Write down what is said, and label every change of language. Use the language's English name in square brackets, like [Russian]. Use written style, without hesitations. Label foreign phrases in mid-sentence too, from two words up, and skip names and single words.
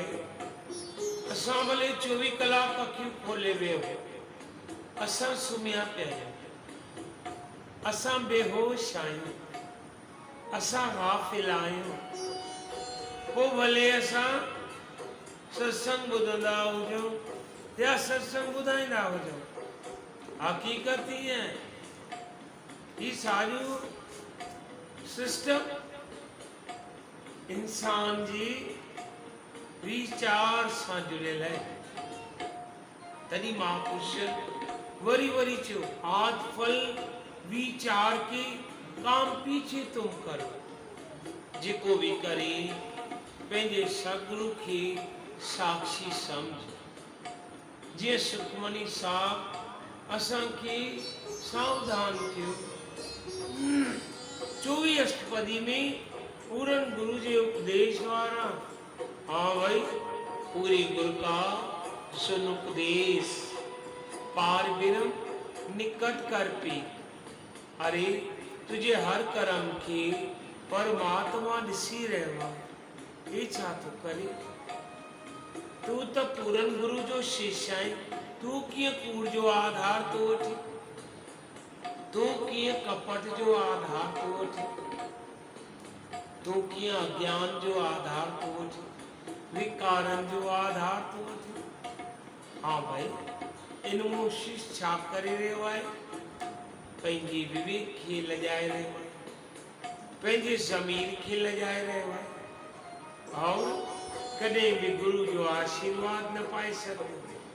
[Sindhi] असां भले 24 कलाक अखियूं खोले वेहो, असां सुम्हिया पिया आहियूं, असां बेहोश आहियूं, असां गाफ़िल आहियूं। पोइ भले असां सत्संग ॿुधंदा हुजूं या सत्संग ॿुधाईंदा हुजूं, हकीकत ही है ये सारियूं सिस्टम इंसान जी विचार सां जुड़ियल है। तॾहिं महापुरुष वरी वरी चयो, [Hindi] आज फल विचार के काम पीछे तुम करो। [Sindhi] जेको भी करे पंहिंजे सतगुरु खे साक्षी समझ। जीअं सुखमनी साहब असांखे सावधान कयो, 24 अष्टपदी में पूरन गुरु जे उपदेश वारा। [Punjabi] हाँ भाई, ਪੂਰੇ ਗੁਰੂ ਕਾ ਸੁਣ ਉਪਦੇਸ਼, ਪਾਰ ਬਿਰਮ ਨਿਕਟ ਕਰ ਪੀ। [Hindi] अरे तुझे हर कर्म के [Sindhi] परमात्मा ॾिसी रहियो आहे, ये छा थो करे? तू तो पूरन गुरु जो शिष्य आहे, तू कीअं कूड़ जो आधार तो वठी, तू कीअं कपट जो आधार तो वठी, तू कीअं अज्ञान जो आधार तो वठी, विकारन जो आधार तो वठी। हाँ भाई, इन मूं शिष्य छा करे रहियो आहे? पंहिंजी विवेक खे लॼाए रहियो आहे, पंहिंजे ज़मीर खे लॼाए रहियो आहे, और कॾहिं भी गुरु जो आशीर्वाद न पाए सघंदो।